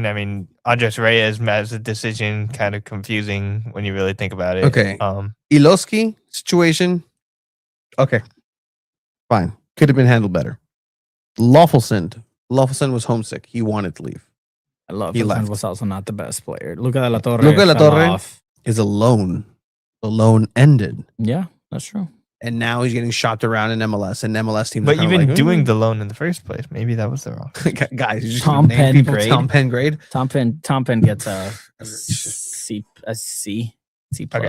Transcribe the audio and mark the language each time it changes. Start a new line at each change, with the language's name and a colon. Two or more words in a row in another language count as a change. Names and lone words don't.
English: I mean, Andres Reyes has a decision, kind of confusing when you really think about it. Okay. Iloski situation. Okay. Fine. Could have been handled better. Lawfulson was homesick. He wanted to leave. I love He him. left. Was also not the best player. Luca de la Torre. Luca de la fell Torre off. is a loan. The loan ended. Yeah, that's true. And now he's getting shopped around in MLS, and MLS teams. But are even like, doing the loan in the first place, maybe that was the wrong. guys, you just Tom name Penn people grade. Tom Penn grade. Tom Penn gets a C+. Okay.